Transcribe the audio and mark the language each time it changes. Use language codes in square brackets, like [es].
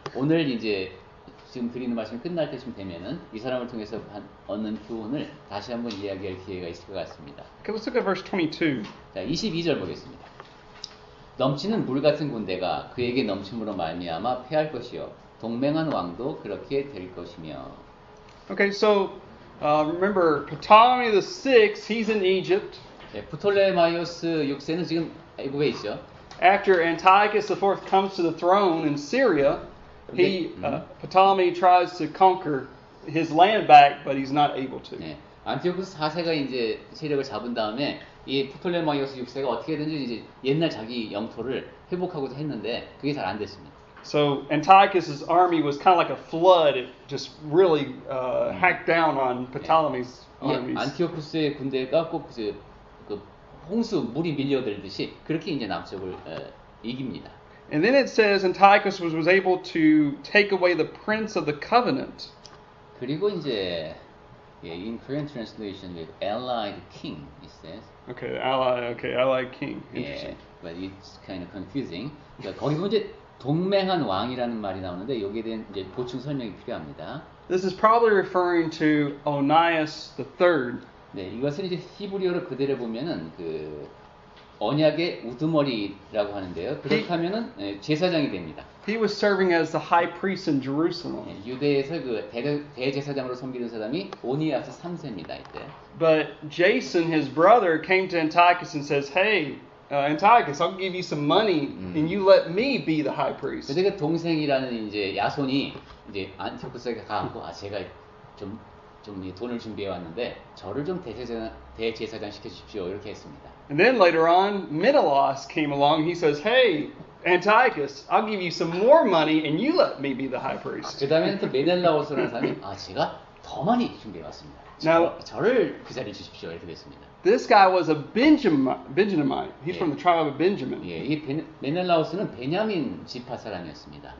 [ko] 오늘 이제 지금 드리는 말씀이 끝날 때쯤 되면은 이 사람을 통해서 얻는 교훈을 다시 한번 이야기할 기회가 있을 것 같습니다. [en] Okay, let's look at verse 22. [ko] 자, 22절 보겠습니다. 넘치는 물 같은 군대가 그에게 넘침으로 말미암아 패할 것이요 동맹한 왕도 그렇게 될 것이며. [en] Okay, so remember Ptolemy VI, he's in Egypt. [ko] 예, 프톨레마이오스 6세는 지금 애굽에 있죠. [en] After Antiochus IV comes to the throne in Syria, Ptolemy tries to conquer his land back, but he's not able to. [ko] 네, 안티오코스 4세가 이제 세력을 잡은 다음에 이 프톨레마이오스 6세가 어떻게든지 이제 옛날 자기 영토를 회복하고자 했는데 그게 잘 안 됐습니다. [en] So Antiochus's army was kind of like a flood. It just really hacked down on Ptolemy's armies. [ko] 안티오코스의 군대가 꼭 그 홍수 물이 밀려들듯이 그렇게 이제 남쪽을 이깁니다. [en] And then it says Antiochus was able to take away the prince of the covenant. [ko] 그리고 이제 [en] in Korean translation with allied king it says. Allied king. Interesting. But it's kind of confusing. [ko] 그러니까 거기서 이제 동맹한 왕이라는 말이 나오는데 여기에 대한 이제 보충 설명이 필요합니다. [en] This is probably referring to Onias III. [ko] 네, 이것은 이제 히브리어로 그대로 보면은 그 언약의 우두머리라고 하는데요. 그렇다면은 제사장이 됩니다. [en] He was serving as the high priest in Jerusalem. [ko] 네, 유대에서 그 대제사장으로 섬기는 사람이 오니아스 3세입니다, 이때. [en] But Jason, his brother, came to Antiochus and says, "Hey, Antiochus, I'll give you some money, and you let me be the high priest." [ko] 근데 그 동생이라는 이제 야손이 이제 안티오코스에게 가고 제가 좀 좀 돈을 준비해 왔는데 저를 좀 대제사장 시켜주십시오 이렇게 했습니다. [en] And then later on, Menelaus came along. He says, "Hey, Antiochus, I'll give you some more money, and you let me be the high priest." [ko] 그 다음에는 또 메넬라오스라는 사람이 제가 더 많이 준비해 왔습니다. 저를 그 자리에 주십시오 이렇게 됐습니다. [en] This guy was a Benjaminite. He's from the tribe of Benjamin. [ko] 예, 이 메넬라오스는 베냐민 지파 사람이었습니다.